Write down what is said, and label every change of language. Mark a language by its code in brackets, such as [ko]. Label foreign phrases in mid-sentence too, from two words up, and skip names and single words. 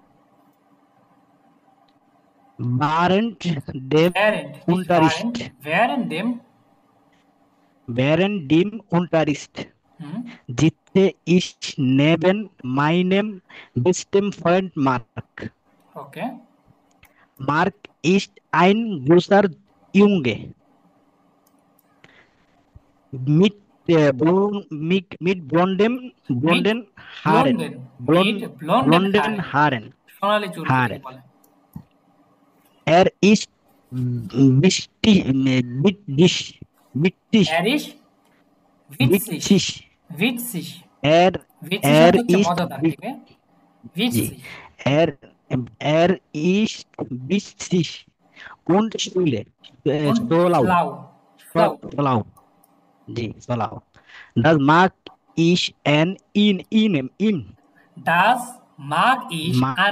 [de] Während dem Unterricht sitze ich neben meinem besten Freund Mark. Okay. Mark ist ein großer Junge mit mit blondem মিট Haaren. ব্লন্ডেন Blonden হারেন Haaren. [bn] সোনালি চুল যেটাকে [de] Haaren. [bn] বলে [de] Er ist British. er ist witzig British. ভিটসিস Er ভিটসিস er [bn] অর্থ হচ্ছে [de] ist [bn] মজাদার, ঠিক আছে? জি [de] ভিটসিস er er ist witzig und Schule und schlau. schlau. Schlau. জি schlau. Das mag ich ihm. Das mag ich an